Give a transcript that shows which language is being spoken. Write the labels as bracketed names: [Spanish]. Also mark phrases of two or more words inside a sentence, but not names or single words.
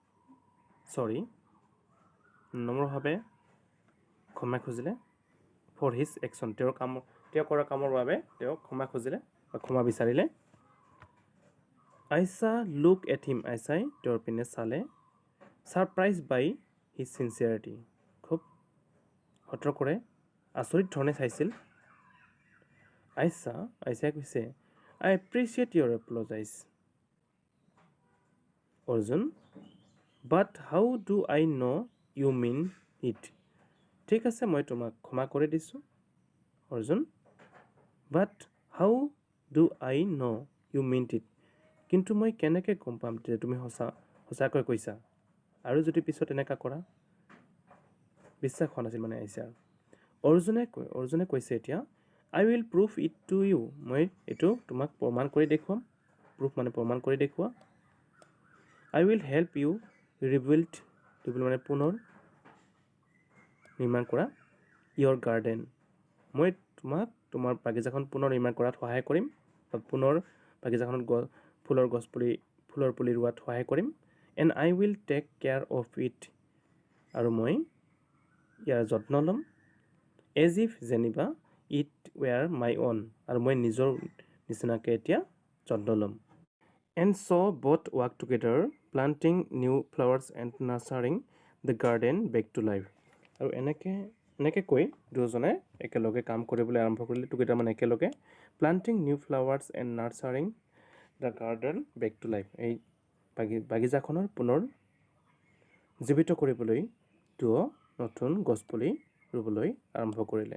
[Assamese] নম্ৰভাৱে ক্ষমা খুজিলে [English] for his action [Assamese] তেওঁ কৰা কামৰ বাবে তেওঁ ক্ষমা খুজিলে বা ক্ষমা বিচাৰিলে আইছা [English] look at him [Assamese] আইছাই তেওঁৰ পিনে চালে [English] surprised by his sincerity [Assamese] খুব সতৰ্কৰে আচৰিত ধৰণে চাইছিল। আইচাই কৈছে [English] I appreciate your apologize. অৰ্জুন but how do I know you mean it? [Assamese] ঠিক আছে মই তোমাক ক্ষমা কৰি দিছোঁ। অৰ্জুন [English] but how do I know you meant it? [Assamese] কিন্তু মই কেনেকৈ গম পাম যে তুমি সঁচাকৈ কৈছা, আৰু যদি পিছত এনেকুৱা কৰা। বিশ্বাস হোৱা নাছিল মানে আইচাৰ। অৰ্জুনে কৈছে এতিয়া [English] I will prove it to you. [Assamese] মই এইটো তোমাক প্ৰমাণ কৰি দেখুৱাম। প্ৰুফ মানে প্ৰমাণ কৰি দেখুওৱা। [English] I will help you rebuild মানে [Assamese] পুনৰ নিৰ্মাণ কৰা [English] your garden. [Assamese] মই তোমাক তোমাৰ বাগিচাখন পুনৰ নিৰ্মাণ কৰাত সহায় কৰিম, বা পুনৰ বাগিচাখনত ফুলৰ পুলি ৰোৱাত সহায় কৰিম। [English] And I will take care of it. [Assamese] আৰু মই ইয়াৰ যত্ন ল'ম [English] as if [Assamese] যেনিবা [English] it were my own. [Assamese] আৰু মই নিজৰ নিচিনাকৈ এতিয়া যত্ন ল'ম। [English] And so both work together, planting new flowers and nurturing the garden back to life. [Assamese] আৰু এনেকৈ কৈ দুজনে একেলগে কাম কৰিবলৈ আৰম্ভ কৰিলে, টুগেডাৰ মানে একেলগে। [English] Planting new flowers and nurturing the garden back to life. [Assamese] এই বাগিচাখনৰ পুনৰ জীৱিত কৰিবলৈ দুয়ো নতুন গছপুলি ৰুবলৈ আৰম্ভ কৰিলে।